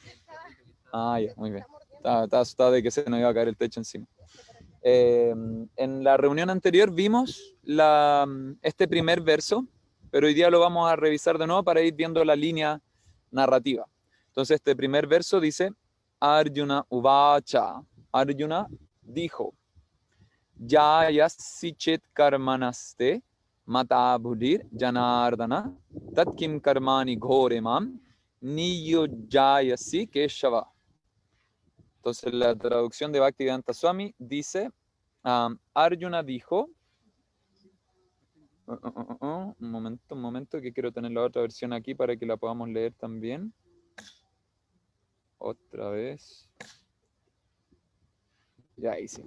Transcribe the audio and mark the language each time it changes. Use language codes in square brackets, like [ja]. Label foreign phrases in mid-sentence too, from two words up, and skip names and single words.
[es] Ah, ya, muy bien. Estaba asustado de que se nos iba a caer el techo encima. En la reunión anterior vimos este primer verso, pero hoy día lo vamos a revisar de nuevo para ir viendo la línea narrativa. Entonces este primer verso dice, [sa] अर्जुन उवाच. Arjuna dijo, ज्यायसि चेत् कर्मणस्ते मता बुद्धिर् जनार्दन तत्किं कर्मणि घोरे मां नियो जयसि केशव. [es] Entonces la traducción de Bhaktivedanta Swami dice, Arjuna dijo, un momento, que quiero tener la otra versión aquí para que la podamos leer también. Otra vez. Ya ahí sí.